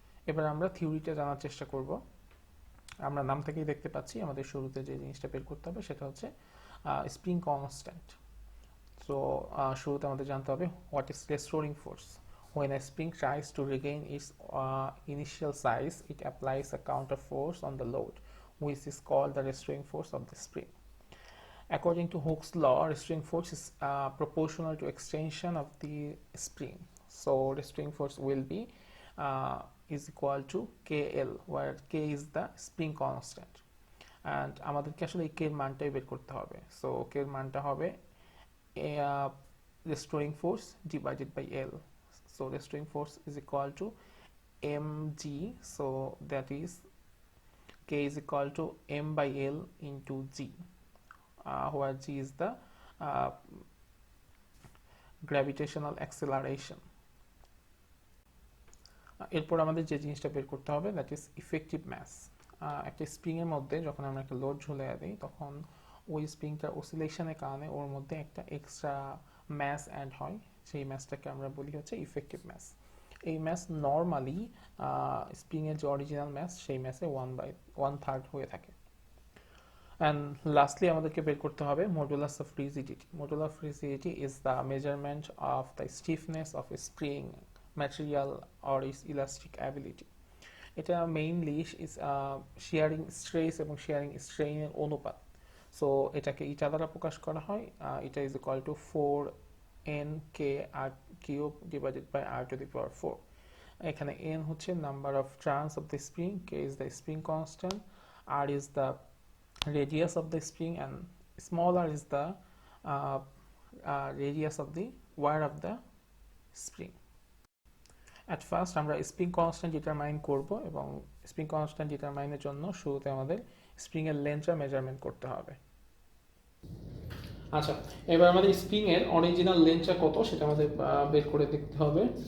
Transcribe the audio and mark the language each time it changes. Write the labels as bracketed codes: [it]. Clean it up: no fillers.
[bn] এবার আমরা থিওরিটা জানার চেষ্টা করব। আমরা নাম থেকেই দেখতে পাচ্ছি আমাদের শুরুতে যে জিনিসটা বের করতে হবে সেটা হচ্ছে স্প্রিং কনস্ট্যান্ট। সো শুরুতে আমাদের জানতে হবে [en] What is restoring force. When a spring tries to regain its initial size, it applies a counter force on the load, which is called the restoring force of the spring. According to Hooke's law, restoring force is proportional to extension of the spring. So restoring force will be is equal to KL, where K is the spring constant. And [bn] আমাদেরকে আসলে এই K এর মানটাই বের করতে হবে। [en] So K [bn] এর মানটা হবে [en] restoring force divided by L. So restoring force is equal to mg, so that is K is equal to m by L into g, where g is the gravitational acceleration. [bn] এরপর আমাদের যে জিনিসটা বের করতে হবে [en] That is effective mass. [bn] একটা spring এর মধ্যে যখন আমরা একটা লোড ঝুলিয়ে দিই তখন ওই স্প্রিংটার অসিলেশনের কারণে ওর মধ্যে একটা এক্সট্রা ম্যাস অ্যাড হয়, সেই ম্যাসটাকে আমরা বলি হচ্ছে ইফেক্টিভ ম্যাস। এই ম্যাস নর্মালি স্প্রিংয়ের যে অরিজিনাল ম্যাস সেই ম্যাসে 1/3 হয়ে থাকে। অ্যান্ড লাস্টলি আমাদেরকে বের করতে হবে [en] modulus of rigidity. Modulus of rigidity is the measurement of the stiffness of a spring material or its elastic ability. [bn] এটা মেইনলি শিয়ারিং স্ট্রেস এবং শিয়ারিং স্ট্রেইনের অনুপাত। সো এটাকে ইটা দ্বারা প্রকাশ করা হয়। এটা [en] is equal to [bn] 4n/k r³ divided by r⁴। এখানে [en] n [bn] হচ্ছে [en] Number of turns of the spring, k is the spring constant, r is the radius of the spring, and small r is the radius of the wire of the spring. At first [bn] আমরা spring constant determine করব, এবং spring constant ডিটারমাইনের জন্য শুরুতে আমাদের spring এর লেন্থটা measurement করতে হবে। আচ্ছা, এবার আমাদের স্প্রিং এর অরিজিনাল লেন্থটা কত সেটা আমাদের বের করে দেখতে হবে।